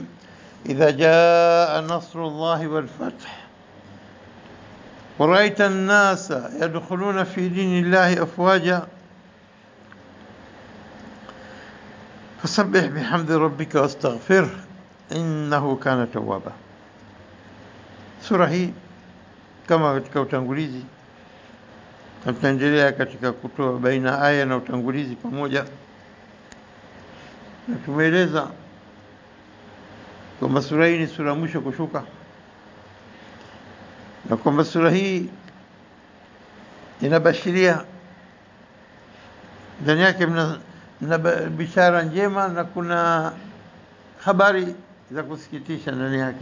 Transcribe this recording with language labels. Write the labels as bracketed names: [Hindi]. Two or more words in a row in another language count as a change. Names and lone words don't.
[Arabic] إذا جاء نصر الله والفتح ورأيت الناس يدخلون في دين الله أفواجا فسبح بحمد ربك واستغفره إنه كان توابا. [Swahili] Sura hii kama katika utangulizi, tutaendelea katika kutoa baina aya na utangulizi pamoja, na tumeeleza kwamba sura hii ni sura mwisho kushuka, na kwamba sura hii inabashiria ndani yake mna bishara njema na kuna habari za kusikitisha ndani yake.